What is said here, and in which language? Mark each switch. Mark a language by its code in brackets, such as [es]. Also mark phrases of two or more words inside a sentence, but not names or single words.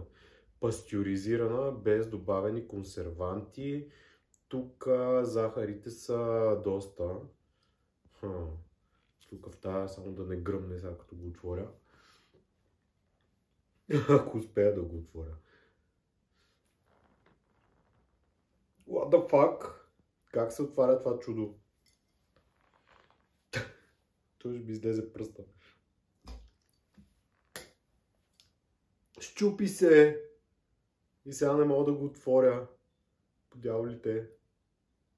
[bg] Пастюризирана, без добавени консерванти. Тук захарите са доста. Тук в тази, само да не гръмне сега като го отворя. Ако успея да го отворя. [en] What the fuck? [bg] Как се отваря това чудо? Той ще ми излезе пръста. Щупи се! И сега не мога да го отворя.